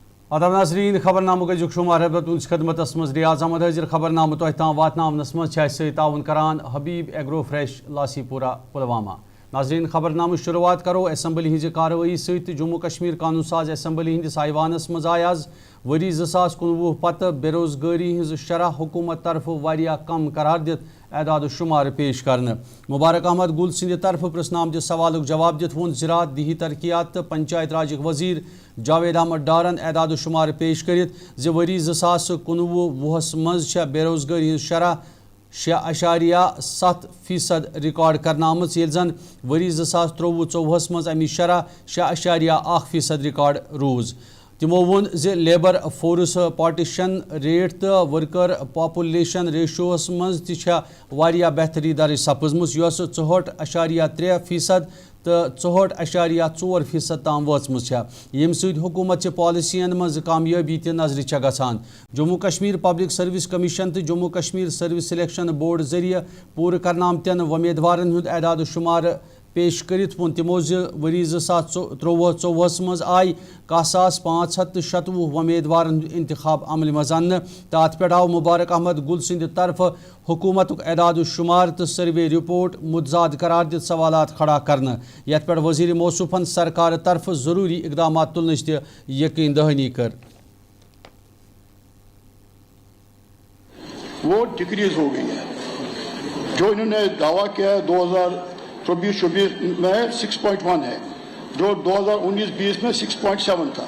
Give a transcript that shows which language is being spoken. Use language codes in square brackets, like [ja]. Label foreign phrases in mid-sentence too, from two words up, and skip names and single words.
[ks] आदाब नाज़रीन खबरनामु का शुमार तुंस खदमत मज रियाज अहमद हाजिर खबरनामु तोह ताम वातनावनस मज ताउन करान हबीब एग्रो फ्रेश लासीपुरा पुलवामा। नाज़रीन खबरनामु शुरुआत करो असम्बली हिंज कार्रवाई सहित जम्मू कश्मीर कानून साज असम्बली हिंदिस ऐवानस मज आय आज वरी 2019 पत बेरोजगारी हिंज शरह हुकूमत तरफ वारिया कम करार दित एदाद शुमार पेश करने। मुबारक अहमद गुल सिंध तरफ प्रश्न आमद सवाल जवाब दित वोन ज़राअत दिही तरक्यात तो पंचायत राज वजीर जावेद अहमद डारन एदाद शुमार पेश करित वरी 2019-20 मज बेरोजगारी हिंज शरह 6.7% रिकॉर्ड करना आमज येल जन वरी 2023-24 मज अमी शरह 6.1% रिकॉर्ड रूज। तिमो वोन जे [en] labour force participation rate [ks] तो [en] worker population ratios [ks] मज वारिया बेहतरी दर्ज सपजमुस यस 64.3% तो 64.4% ताम वचमुस यम सद हुकूमत पॉलिसियन मज कामयाबी त नजर गसान। जम्मू कश्मीर पब्लिक सर्विस कमीशन तो जम्मू कश्मीर सर्विस सिलेक्शन बोर्ड जरिए पूर करना आमतन उम्मीदवारन हुंद एदाद शुमार पेश करित वोन तिमो वरी 2023-24 मज आय 1527 उम्मीदवारन इंतखाब अमल मज अन्न तो अत पे आव मुबारक अहमद गुल सिंध तरफ हुकूमत एदाद शुमार तो [en] survey report [ks] मुतजाद करार दित सवालात खड़ा करना यथ पे वजीर मौसूफन सरकार तरफ जरूरी इकदाम तुलनच त यकीन दहानी कर। [hi] वो डिक्रीज हो गई है जो इन्होंने दावा किया 2024-25 में 6.1 है, जो 2019-20 में 6.7 था।